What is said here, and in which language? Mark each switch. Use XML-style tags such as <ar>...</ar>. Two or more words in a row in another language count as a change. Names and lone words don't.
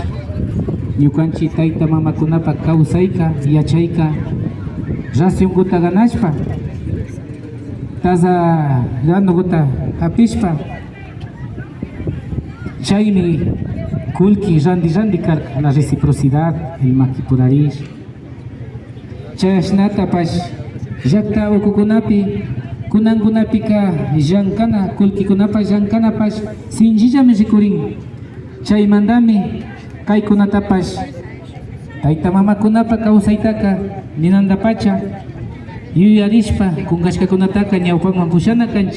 <qu>Ñukanchi tayta mamakunapa kawsayka, yachayka, racionkuta ganashpa, taza granukuta hapishpa, chaymi kulki randi karka,</qu> <es>la reciprocidad, el makipurarish.</es> <qu>Chashnatapash llakta ukukunapi kunankunapika llankana, kulkikunapash llankanapash sinchillami rikurin. Chaymantami kaykunatapash tayta mamakunapa kawsaytaka ninandapacha yuyarishpa kunkashkakunataka ñawpanman pushana kanchi.</qu>